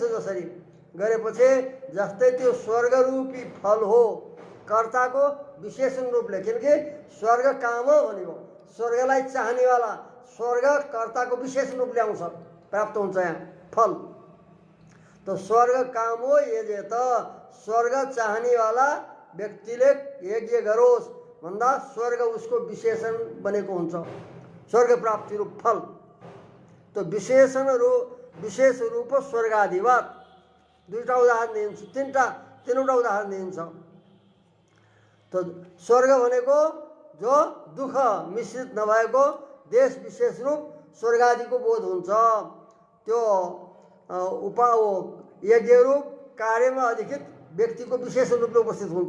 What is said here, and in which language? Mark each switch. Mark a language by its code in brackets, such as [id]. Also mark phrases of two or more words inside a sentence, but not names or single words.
[ne] जसरी गरेपछि जस्तै त्यो स्वर्ग रूपी फल हो कर्ताको विशेषण रूपले, किनकि स्वर्ग काम भनेको स्वर्गलाई चाहनेवाला स्वर्ग कर्ताको विशेषण रूपले आउँछ, प्राप्त हुन्छ यहाँ फल। तो स्वर्ग काम हो यज्ञ त स्वर्ग चाहनेवाला व्यक्तिले यज्ञ गरोस् भन्दा स्वर्ग उसको विशेषण बनेको हुन्छ, स्वर्ग प्राप्ति रूप फल। तो विशेषण विशेष रूप स्वर्गाधिवाद दुईटा उदाहरण दिन्छ, तीनवटा उदाहरण दिन्छ। तो स्वर्ग भनेको जो दुःख मिश्रित नभएको देश विशेष रूप स्वर्गादिको बोध हुन्छ। त्यो यज्ञ रूप कार्यमा अधिकृत व्यक्तिको विशेष रूपले उपस्थित हुन्छ।